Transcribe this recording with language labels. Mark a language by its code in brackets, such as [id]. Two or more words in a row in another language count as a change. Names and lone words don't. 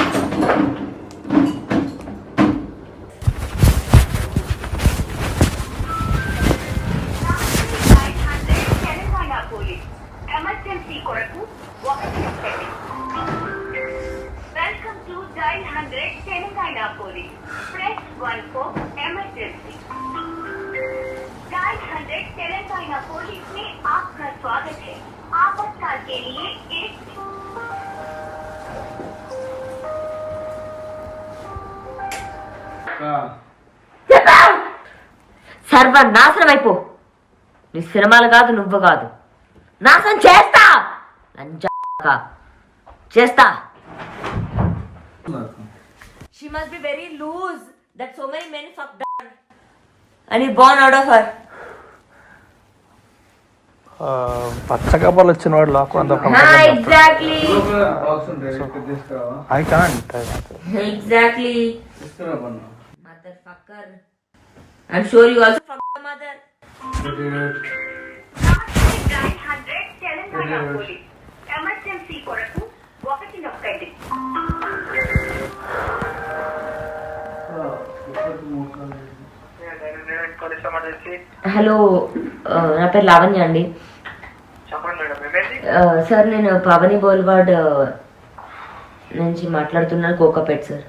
[te] ఎమర్జెన్సీ కొరకు 1 [en] welcome to Dial 100 Telangana Police press 1 for emergency. [hi] डायल 100 तेलंगाना पुलिस में आपका स्वागत है. आपातकाल के लिए एक [te] సర్వనాశనం అయిపో. నీ సినిమాలు కాదు, నువ్వు కాదు, నాశనం చేస్తా. చేస్తా. [en] She must be very loose that so many men fucked her and he born out of her. [te] పచ్చకప్పలు వచ్చిన వాడు లాక్కుండా [en] ఎగ్జాక్ట్లీ I can't exactly motherfucker. I'm sure you also fucked your mother. Dial 100 Telangana Police emergency కొరకు 1 నొక్కండి. [te] హలో, నా పేరు లావణ్య అండి. సార్ నేను పవని బోల్వాడ్ నుంచి మాట్లాడుతున్నాను, కోకాపేట్ సార్.